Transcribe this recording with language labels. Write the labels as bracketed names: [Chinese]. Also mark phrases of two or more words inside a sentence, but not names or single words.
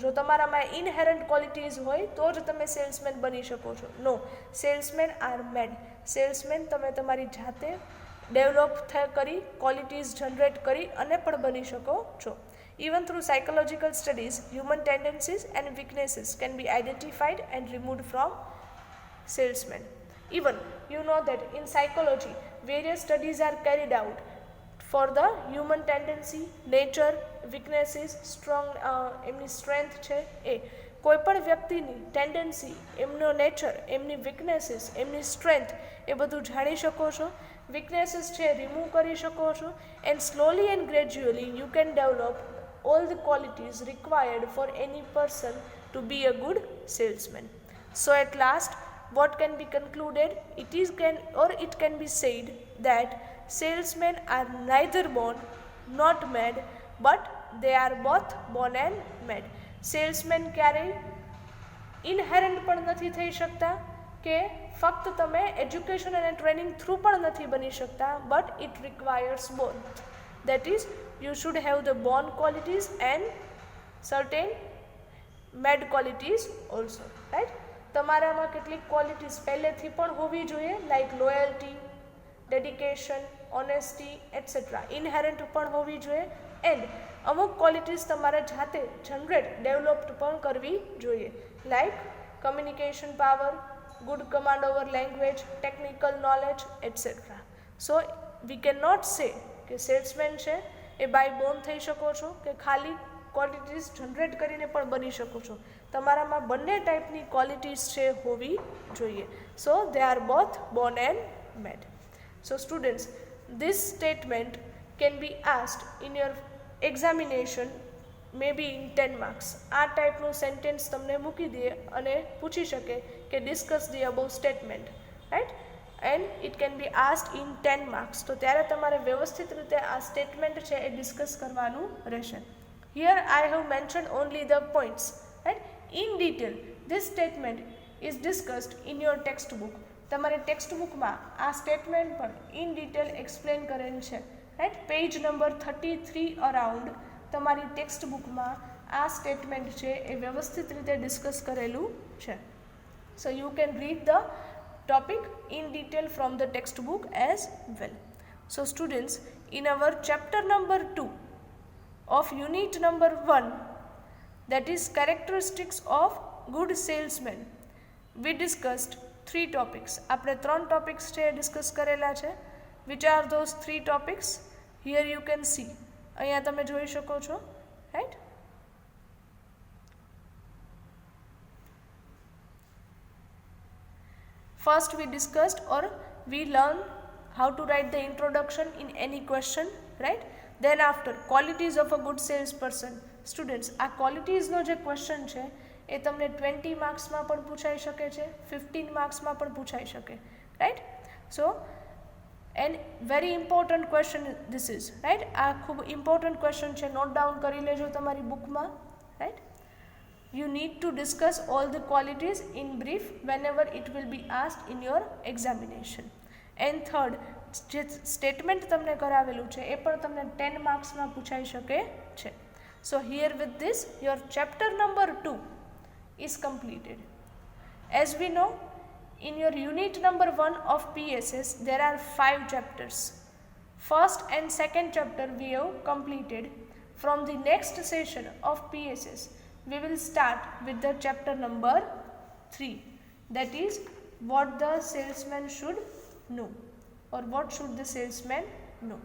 [Gujarati] જો તમારામાં [English] inherent qualities [Gujarati] હોય તો જ તમે સેલ્સમેન બની શકો છો. [English] No, salesmen are made. [Gujarati] સેલ્સમેન તમે તમારી જાતે ડેવલપ કરી, [English] qualities generate [Gujarati] કરી અને પણ બની શકો છો. [English] Even through psychological studies, human tendencies and weaknesses can be identified and removed from salesmen. Even you know that in psychology various studies are carried out for the human tendency, nature, weaknesses, strong [Gujarati] એમની સ્ટ્રેન્થ છે એ કોઈ પણ વ્યક્તિની ટેન્ડન્સી, એમનો નેચર, એમની વીકનેસીસ, એમની સ્ટ્રેન્થ એ બધું જાણી શકો છો. વીકનેસીસ છે રિમૂવ કરી શકો છો. [English] and slowly and gradually you can develop all the qualities required for any person to be a good salesman. So at last, what can be concluded? It can be said that salesmen are neither born not made, but they are both born and made. [Gujarati] સેલ્સમેન ક્યારેય ઇનહેરન્ટ પણ નથી થઈ શકતા કે ફક્ત તમે એજ્યુકેશન અને ટ્રેનિંગ થ્રુ પણ નથી બની શકતા, [English] but it requires both. that is you should have the born qualities and certain made qualities also, right? [Gujarati] તમારામાં કેટલીક ક્વોલિટીઝ પહેલેથી પણ હોવી જોઈએ, [English] like loyalty, dedication, honesty etcetera inherent [Gujarati] પણ હોવી જોઈએ. એન્ડ અમુક ક્વોલિટીઝ તમારે જાતે [English] generate developed [Gujarati] પણ કરવી જોઈએ, [English] like communication power, good command over language, technical knowledge etcetera. so we cannot say [Gujarati] કે સેલ્સમેન છે એ [English] by born [Gujarati] થઈ શકો છો કે ખાલી [English] qualities generate [Gujarati] કરીને પણ બની શકો છો. તમારામાં બંને ટાઈપની ક્વોલિટીઝ છે હોવી જોઈએ. [English] So they are both born and made. So students, this statement can be asked in your examination maybe in 10 marks. [Gujarati] આ ટાઈપનું સેન્ટેન્સ તમને મૂકી દે અને પૂછી શકે કે [English] discuss the above statement, right, and it can be asked in 10 marks. [Gujarati] તો ત્યારે તમારે વ્યવસ્થિત રીતે આ સ્ટેટમેન્ટ છે એ ડિસ્કસ કરવાનું રહેશે. [English] Here I have mentioned only the points, right? In detail, this statement is discussed in your textbook. [Gujarati] તમારી ટેક્સ્ટબુકમાં આ સ્ટેટમેન્ટ પણ [English] in detail explain [Gujarati] કરેલ છે, રાઈટ. [English] page number 33 around [Gujarati] તમારી ટેક્સ્ટબુકમાં આ સ્ટેટમેન્ટ છે એ વ્યવસ્થિત રીતે ડિસ્કસ કરેલું છે. [English] So you can read the topic in detail from the textbook as well. So students, in our chapter number 2 of unit number 1, that is characteristics of good salesman, we discussed 3 topics. [Gujarati] આપણે 3 topics છે ડિસ્કસ કરેલા છે. [English] which are those 3 topics? Here you can see, [Gujarati] અહીંયા તમે જોઈ શકો છો, [English] right? First we discussed or we learned how to write the introduction in any question, right? Then after, qualities of a good salesperson. Students, [Gujarati] આ ક્વોલિટીઝનો જે ક્વેશ્ચન છે એ તમને 20 માર્ક્સમાં પણ પૂછાઈ શકે છે, 15 માર્ક્સમાં પણ પૂછાઈ શકે, રાઈટ. [English] So and very important question this is, right. [Gujarati] આ ખૂબ [English] important question [Gujarati] છે, [English] note down [Gujarati] કરી લેજો તમારી બુકમાં, રાઈટ. [English] You need to discuss all the qualities in brief whenever it will be asked in your examination. And third, [Gujarati] જે સ્ટેટમેન્ટ તમને કરાવેલું છે એ પણ તમને 10 માર્ક્સમાં પૂછાઈ શકે છે. [English] So here with this your chapter number 2 is completed. As we know, in your unit number 1 of PSS there are 5 chapters. First and second chapter we have completed. From the next session of PSS we will start with the chapter number 3, that is what the salesman should know, or what should the salesman know.